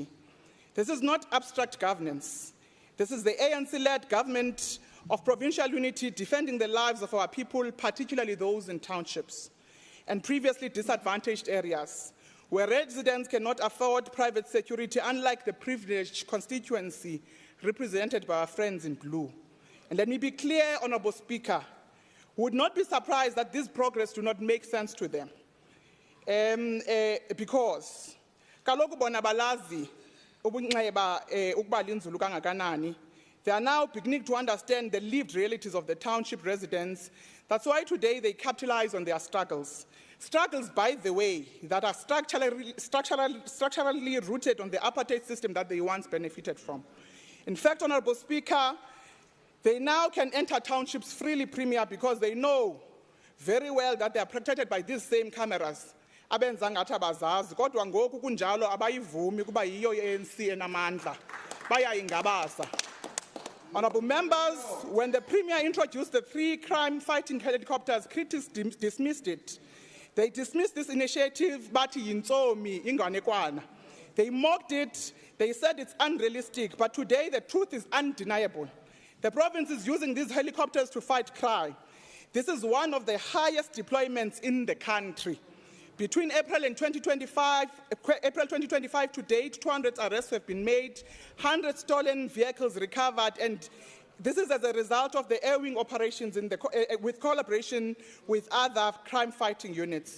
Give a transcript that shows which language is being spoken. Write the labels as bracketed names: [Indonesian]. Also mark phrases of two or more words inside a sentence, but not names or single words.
[English] This is not abstract governance. This is the ANC-led government of provincial unity defending the lives of our people, particularly those in townships and previously disadvantaged areas, where residents cannot afford private security, unlike the privileged constituency represented by our friends in blue. And let me be clear, Honourable Speaker, we would not be surprised that this progress do not make sense to them. [Xhosa] Because kaloku bona balazi ukuba linzulu kangakanani. [English] They are now beginning to understand the lived realities of the township residents. That's why today they capitalize on their struggles. Struggles, by the way, that are structurally rooted on the apartheid system that they once benefited from. In fact, Honourable Speaker, they now can enter townships freely, Premier, because they know very well that they are protected by these same cameras. [Xhosa] Abenza ngathi abazazi kodwa ngoku kunjalo abayivumi kuba yiyo ANC enamandla bayayingabasa. [English] Honourable members, when the Premier introduced the 3 crime-fighting helicopters, critics dismissed it. They dismissed this initiative, [Xhosa] bathi yintsomi inganekwana. [English] They mocked it, they said it's unrealistic, but today the truth is undeniable. The province is using these helicopters to fight crime. This is one of the highest deployments in the country. Between April 2025 to date, 200 arrests have been made, 100 stolen vehicles recovered, and this is as a result of the air wing operations with collaboration with other crime-fighting units.